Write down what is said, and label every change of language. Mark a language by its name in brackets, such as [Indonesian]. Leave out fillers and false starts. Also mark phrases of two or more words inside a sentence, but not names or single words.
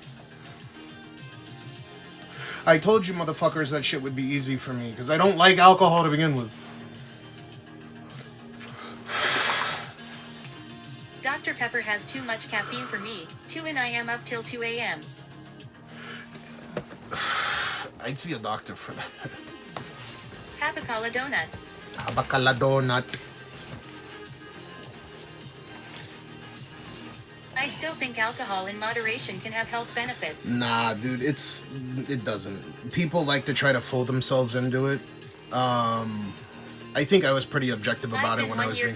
[English] I told you motherfuckers that shit would be easy for me, because I don't like alcohol to begin with. Dr. Pepper has too much caffeine for me. 2 and I am up till 2 a.m. I'd see a doctor for that. Habakala donut. Habakala donut. I still think alcohol in moderation can have health benefits. Nah, dude, it doesn't. People like to try to fool themselves into it. I think I was pretty objective about it when I was drinking as well.